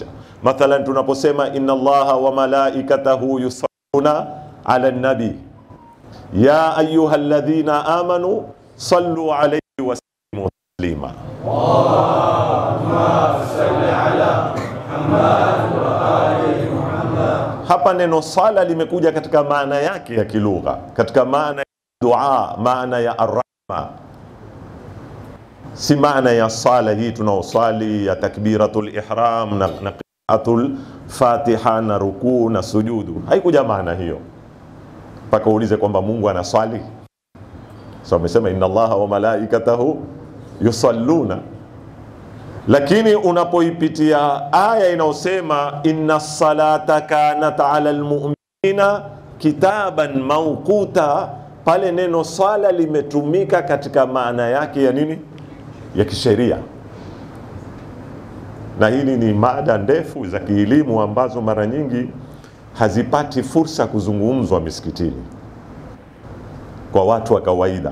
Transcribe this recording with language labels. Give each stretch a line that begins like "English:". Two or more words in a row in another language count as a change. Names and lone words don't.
Swahili: Mathalan tunaposema
Arabic: إن الله وملائكته يصلون على النبي يا أيها الذين آمنوا صلوا عليه وسلموا تسليما. اللهم صل على محمد وآل محمد.
Swahili: Hapa neno sala limekuja katika maana yake ya kilugha, katika maana ya dua, maana ya arrahma, si maana ya sala hii tunaosali ya
Arabic: تكبيرة الإحرام
Swahili: na
Arabic: قراءة الفاتحة
Swahili: na rukuu na sujudu. Haikuja maana hiyo mpaka uulize kwamba Mungu anaswali. So amesema
Arabic: إن الله وملائكته يصلون,
Swahili: lakini unapoipitia aya inayosema
Arabic: إن الصلاة كانت على المؤمنين كتابا موقوتا,
Swahili: pale neno sala limetumika katika maana yake ya nini? Ya kisheria. Na hili ni mada ndefu za kielimu ambazo mara nyingi hazipati fursa kuzungumzwa misikitini kwa watu wa kawaida.